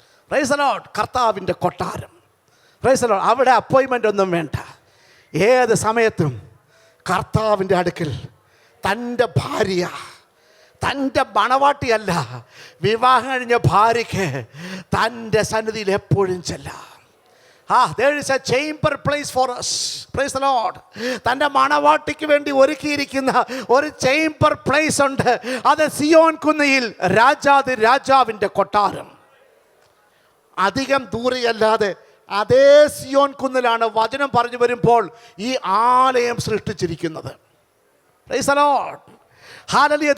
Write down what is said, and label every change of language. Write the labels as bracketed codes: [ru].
[ml] Praise the Lord. കർത്താവിൻ്റെ കൊട്ടാരം. Praise the Lord. അവിടെ അപ്പോയിൻമെൻ്റ് ഒന്നും വേണ്ട. ഏത് സമയത്തും കർത്താവിൻ്റെ അടുക്കൽ തൻ്റെ ഭാര്യ, തൻ്റെ മണവാട്ടിയല്ല, വിവാഹം കഴിഞ്ഞ ഭാര്യയ്ക്ക് തൻ്റെ സന്നിധിയിൽ എപ്പോഴും ചെല്ലാം. [en] there is a chamber place for us. Praise the Lord. [ml] തൻ്റെ മണവാട്ടിക്ക് വേണ്ടി ഒരുക്കിയിരിക്കുന്ന ഒരു ചേംബർ പ്ലേസ് ഉണ്ട്. അത് സിയോൻ കുന്നയിൽ രാജാതി രാജാവിൻ്റെ കൊട്ടാരം. അധികം ദൂരെയല്ലാതെ അതേ സിയോൻ കുന്നിലാണ് വചനം പറഞ്ഞു വരുമ്പോൾ ഈ ആലയം സൃഷ്ടിച്ചിരിക്കുന്നത്. Praise the Lord. ഹല്ലേലൂയ.